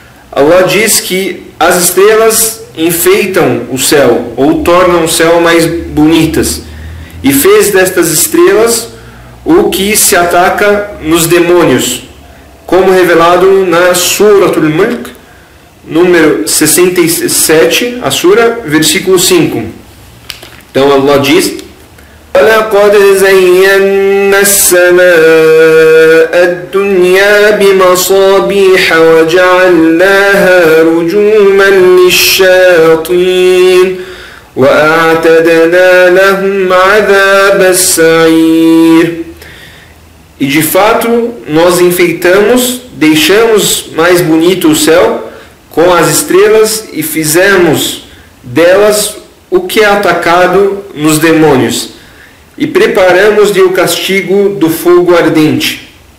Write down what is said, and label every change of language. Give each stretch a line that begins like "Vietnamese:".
Portuguese: Allah diz que as estrelas enfeitam o céu, ou tornam o céu mais bonitas, e fez destas estrelas o que se ataca nos demônios, como revelado na Suratul Mulk, número 67, a Sura, versículo 5. Então Allah diz:
Arabic: وَلَقَدْ زَيَّنَّا السَّمَاءَ الدُّنْيَا بِمَصَابِيحَ وَجَعَلْنَاهَا رُجُومًا لِلشَّيَاطِينِ وَأَعْتَدْنَا لَهُمْ عَذَابَ السَّعِيرِ.
Portuguese: E de fato nós enfeitamos, deixamos mais bonito o céu com as estrelas e fizemos delas o que é atacado nos demônios, e preparamos-lhe o castigo do fogo ardente.